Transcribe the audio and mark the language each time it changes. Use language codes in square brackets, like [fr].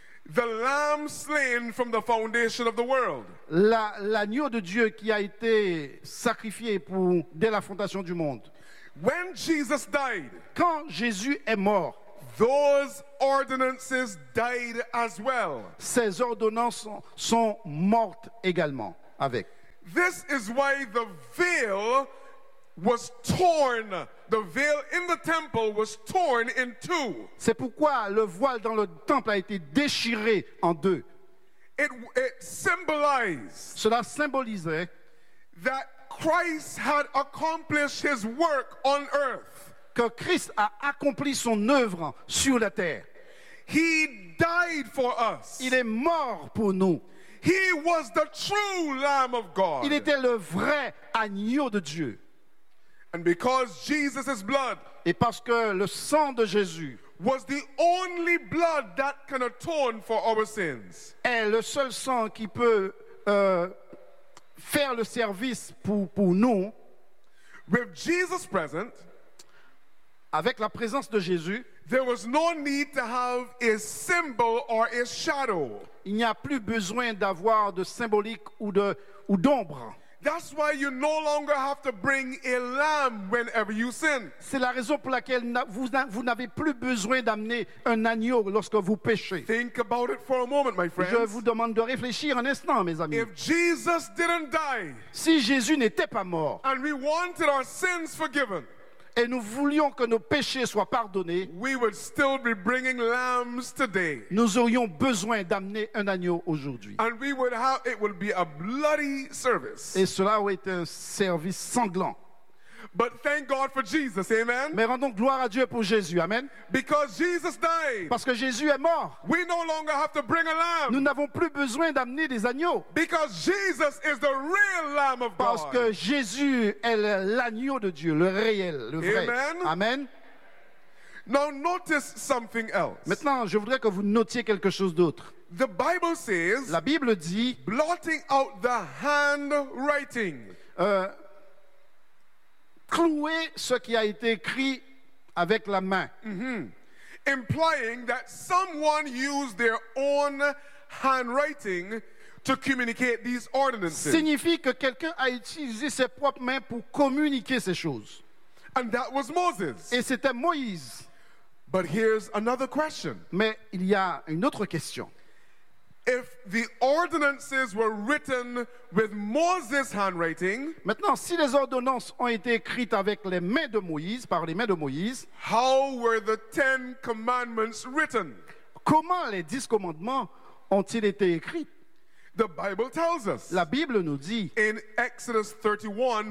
[en] The lamb slain from the foundation of the world. [fr] L'agneau de Dieu qui a été sacrifié pour dès la fondation du monde. [en] When Jesus died, [fr] quand Jésus est mort, [en] those ordinances died as well. [fr] Ces ordonnances sont mortes également avec. [en] This is why the veil was torn. The veil in the temple was torn in two. [fr] C'est pourquoi le voile dans le temple a été déchiré en deux. [en] It symbolized. [fr] Cela symbolisait [en] that Christ had accomplished his work on earth. [fr] Que Christ a accompli son œuvre sur la terre. [en] He died for us. [fr] Il est mort pour nous. [en] He was the true Lamb of God. [fr] Il était le vrai agneau de Dieu. [en] And because Jesus's blood, [fr] et parce que le sang de Jésus, [en] was the only blood that can atone for our sins, [fr] est le seul sang qui peut faire le service pour nous. [en] With Jesus present, [fr] avec la présence de Jésus, [en] there was no need to have a symbol or a shadow. [fr] Il n'y a plus besoin d'avoir de symbolique ou d'ombre. [en] That's why you no longer have to bring a lamb whenever you sin. [fr] C'est la raison pour laquelle vous n'avez plus besoin d'amener un agneau lorsque vous péchez. [en] Think about it for a moment, my friends. [fr] Je vous demande de réfléchir un instant, mes amis. [en] If Jesus didn't die, [fr] si Jésus n'était pas mort, [en] and we wanted our sins forgiven, [fr] et nous voulions que nos péchés soient pardonnés, [en] we would still be bringing lambs today. [fr] Nous aurions besoin d'amener un agneau aujourd'hui. [en] And we would have, it would be a bloody service. [fr] Et cela aurait été un service sanglant. [en] But thank God for Jesus, amen. [fr] Mais rendons gloire à Dieu pour Jésus, amen. [en] Because Jesus died, [fr] parce que Jésus est mort, [en] we no longer have to bring a lamb. [fr] Nous n'avons plus besoin d'amener des agneaux. [en] Because Jesus is the real Lamb of God. [fr] Parce que Jésus est l'agneau de Dieu, le réel, le vrai. [en] Amen. [fr] Amen. [en] Now notice something else. [fr] Maintenant, je voudrais que vous notiez quelque chose d'autre. [en] The Bible says, [fr] la Bible dit, [en] blotting out the handwriting. [fr] Clouer ce qui a été écrit avec la main. Mm-hmm. [en] Implying that someone used their own handwriting to communicate these ordinances. [fr] Signifie que quelqu'un a utilisé ses propres mains pour communiquer ces choses. [en] And that was Moses. [fr] Et c'était Moïse. [en] But here's another question. [fr] Mais il y a une autre question. [en] If the ordinances were written with Moses' handwriting, [fr] maintenant, si les ordonnances ont été écrites avec les mains de Moïse, par les mains de Moïse, [en] how were the Ten Commandments written? [fr] Comment les 10 commandements ont-ils été écrits? [en] The Bible tells us. [fr] La Bible nous dit. [en] In Exodus 31,